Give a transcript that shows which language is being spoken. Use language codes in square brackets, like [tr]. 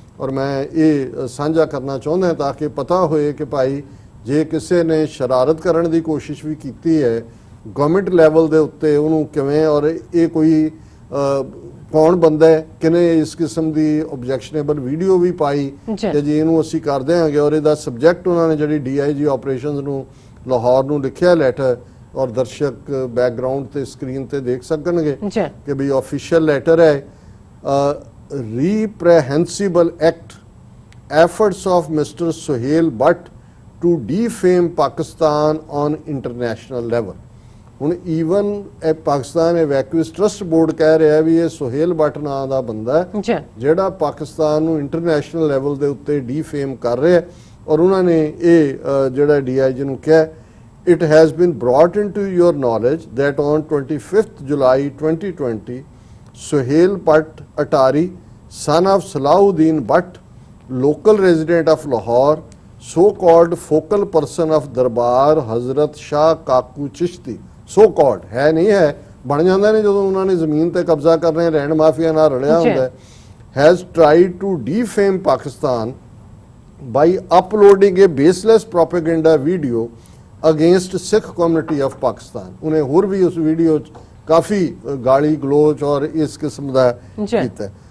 [pa] ਔਰ ਮੈਂ ਇਹ ਸਾਂਝਾ ਕਰਨਾ ਚਾਹੁੰਦਾ ਤਾਂ ਕਿ ਪਤਾ ਹੋਏ ਕਿ ਭਾਈ ਜੇ ਕਿਸੇ ਨੇ ਸ਼ਰਾਰਤ ਕਰਨ ਦੀ ਕੋਸ਼ਿਸ਼ ਵੀ ਕੀਤੀ ਹੈ ਗਵਰਨਮੈਂਟ ਲੈਵਲ ਦੇ ਉੱਤੇ, ਉਹਨੂੰ ਕਿਵੇਂ, ਔਰ ਇਹ ਕੋਈ ਕੌਣ ਬੰਦਾ ਹੈ, ਕਿਨੇ ਇਸ ਕਿਸਮ ਦੀ ਆਬਜੈਕਸ਼ਨੇਬਲ ਵੀਡੀਓ ਵੀ ਪਾਈ ਕਿ ਜੀ ਇਹਨੂੰ ਅਸੀਂ ਕਰ ਦਿਆਂਗੇ। ਔਰ ਇਹਦਾ ਸਬਜੈਕਟ ਉਹਨਾਂ ਨੇ ਜਿਹੜੀ DIG ਆਪਰੇਸ਼ਨਸ ਨੂੰ ਲਾਹੌਰ ਨੂੰ ਲਿਖਿਆ ਲੈਟਰ, ਔਰ ਦਰਸ਼ਕ ਬੈਕਗ੍ਰਾਉਂਡ ਤੇ ਸਕਰੀਨ ਤੇ ਦੇਖ ਸਕਣਗੇ ਕਿ ਵੀ ਆਫੀਸ਼ੀਅਲ ਲੈਟਰ ਹੈ। [en] reprehensible act efforts of Mr. Sohail Butt to defame Pakistan on international level। [pa] ਹੁਣ ਈਵਨ ਇਹ ਪਾਕਿਸਤਾਨ ਐਵੈਕੂਏਸ ਟਰਸਟ ਬੋਰਡ ਕਹਿ ਰਿਹਾ ਵੀ ਇਹ ਸੁਹੇਲ ਬੱਟ ਨਾਂ ਦਾ ਬੰਦਾ ਜਿਹੜਾ ਪਾਕਿਸਤਾਨ ਨੂੰ ਇੰਟਰਨੈਸ਼ਨਲ ਲੈਵਲ ਦੇ ਉੱਤੇ ਡੀਫੇਮ ਕਰ ਰਿਹਾ। ਔਰ ਉਹਨਾਂ ਨੇ ਇਹ ਜਿਹੜਾ DIG ਨੂੰ ਕਿਹਾ, [en] it has been brought into your knowledge that on 25th July 2020 Sohail Butt Atari, son of Salahuddin Butt, local resident of Lahore, so-called focal person of Darbar Hazrat Shah Kaku Chishti, so-called [pa] ਹੈ ਨਹੀਂ ਹੈ, ਬਣ ਜਾਂਦਾ ਨੇ ਜਦੋਂ ਉਹਨਾਂ ਨੇ ਜ਼ਮੀਨ ਤੇ ਕਬਜ਼ਾ ਕਰ ਰਹੇ ਰਹਿਣ ਮਾਫੀਆ ਨਾਲ ਰਲਿਆ ਹੁੰਦਾ, [en] has tried to defame Pakistan by uploading a baseless propaganda video against Sikh community of Pakistan। [pa] ਉਹਨੇ ਹੋਰ ਵੀ ਉਸ ਵੀਡੀਓ 'ਚ ਕਾਫੀ ਗਾਲੀ ਗਲੋਚ ਔਰ ਇਸ ਕਿਸਮ ਦਾ ਕੀਤਾ।